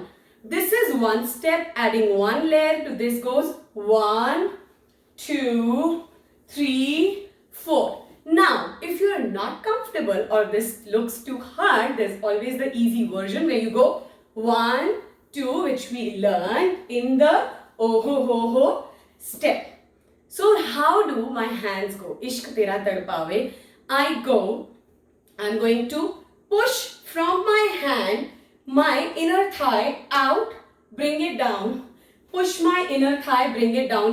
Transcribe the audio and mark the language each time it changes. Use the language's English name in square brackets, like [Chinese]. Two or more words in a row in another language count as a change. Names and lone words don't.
[English] This is one step, adding one layer to this goes 1, 2, 3, 4. Now, if you are not comfortable or this looks too hard, there's always the easy version where you go 1, 2, which we learned in the oh ho ho ho step. So how do my hands go? [Hindi] इश्क़ तेरा तड़पावे. [English] I'm going to push from my hand my inner thigh out, bring it down. Push my inner thigh, bring it down.